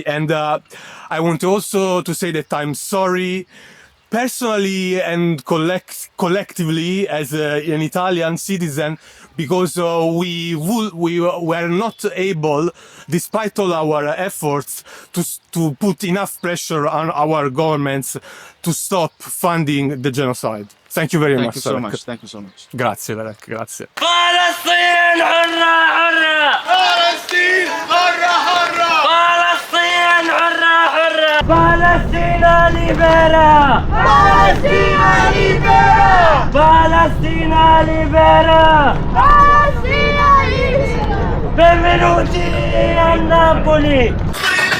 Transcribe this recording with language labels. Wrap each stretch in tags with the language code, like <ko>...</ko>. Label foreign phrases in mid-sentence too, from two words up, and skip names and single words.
<en>And I want also to say that I'm sorry, personally and collectively, as an Italian citizen, because we were not able, despite all our efforts, to put enough pressure on our governments to stop funding the genocide. Thank you very much. Thank you so much. Thank you so much.</en> <it>Grazie, Tarek. Grazie.</it> <ar>فلسطين حرة حرة فلسطين حرة حرة فلسطين حرة حرة فلسطين ليبرا فلسطين ليبرا فلسطين ليبرا فلسطين ليبرا</ar> <it>Benvenuti a Napoli!</it>